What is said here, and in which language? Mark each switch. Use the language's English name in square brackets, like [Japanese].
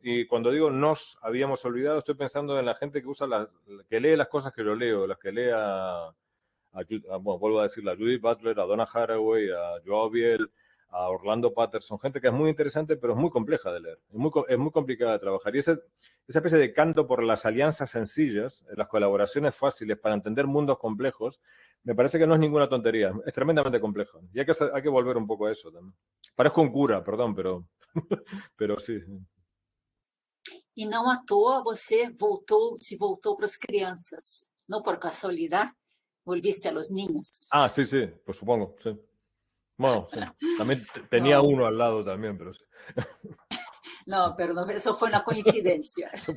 [Spanish] Y cuando digo nos habíamos olvidado, estoy pensando en la gente que usa que lee las cosas que yo leo, las que lee bueno, vuelvo a decir, a Judith Butler, a Donna Haraway, a Joao Biel, a Orlando Patterson, gente que es muy interesante, pero es muy compleja de leer, es muy complicada de trabajar. Y esa especie de canto por las alianzas sencillas, las colaboraciones fáciles para entender mundos complejos, me parece que no es ninguna tontería, es tremendamente complejo. Y hay que volver un poco a eso también. Parezco un cura, perdón, pero sí. [Portuguese] E não à toa você se voltou para as crianças, não por casualidade, [Spanish] volviste a los niños. Ah, sí, pues supongo, sí. Bueno, sí. También tenía uno al lado también, pero sí. [Portuguese] Não, perdão, isso foi uma coincidência.